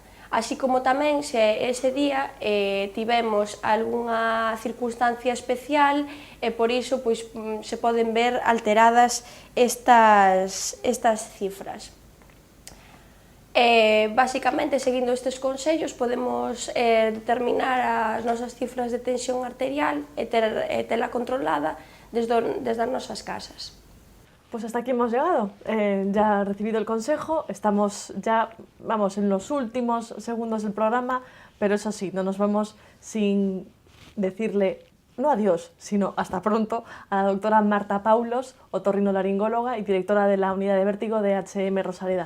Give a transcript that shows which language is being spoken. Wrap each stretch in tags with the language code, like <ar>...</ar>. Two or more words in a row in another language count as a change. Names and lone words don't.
<gl>Así como tamén, se ese día tivemos algunha circunstancia especial e por iso se poden ver alteradas estas cifras. Basicamente, seguindo estes consellos, podemos determinar as nosas cifras de tensión arterial e tela controlada desde as nosas casas.</gl> <es>Pues hasta aquí hemos llegado. Ya recibido el consejo, estamos ya, en los últimos segundos del programa, pero eso sí, no nos vamos sin decirle, no adiós, sino hasta pronto, a la doctora Marta Paulos, otorrinolaringóloga y directora de la unidad de vértigo de HM Rosaleda.</es>